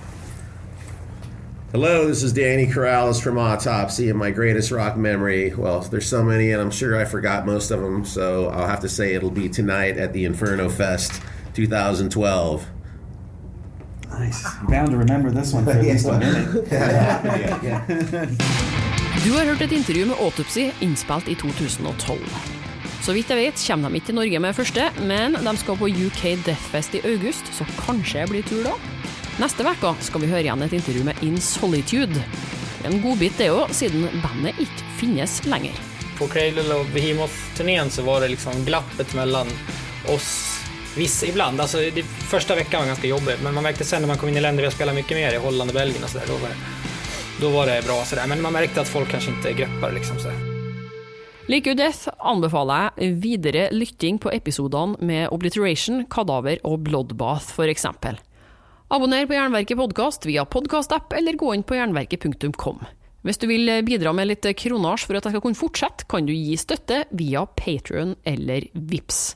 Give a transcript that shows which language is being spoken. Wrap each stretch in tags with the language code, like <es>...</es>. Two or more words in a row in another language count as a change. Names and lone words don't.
<en>Hello, this is Danny Corrales from Autopsy, and my greatest rock memory, well, there's so many, and I'm sure I forgot most of them, so I'll have to say it'll be tonight at the Inferno-fest 2012. Nice. Bound to remember this one for at least a minute.</en> <no>Du har hørt et intervju med Autopsy innspilt i 2012. Så vidt jeg vet kommer de ikke til Norge med det første, men de skal på UK Deathfest i august, så kanskje jeg blir tur da. Neste veka skal vi høre igjen et intervju med In Solitude. En godbit det jo, siden bandet ikke finnes lenger.</no> <sv>På Cradle och Behemoth-turnén så var det liksom glappet mellan oss ibland. Alltså det första veckan var ganska jobbigt, men man märkte sen när man kom in i länder vi har spelat mycket mer i Holland och Belgien och så där, då var det bra så där, men man märkte att folk kanske inte greppar liksom så där.</sv> <no>Like Death anbefaler jeg videre lytting på episodene med Obliteration, Kadaver og Bloodbath for eksempel. Abonner på Jernverket podcast via podcast-app eller gå inn på jernverket.com. Hvis du vil bidra med litt kronasj for at jeg skal kunne fortsette, kan du gi støtte via Patreon eller Vips.</no>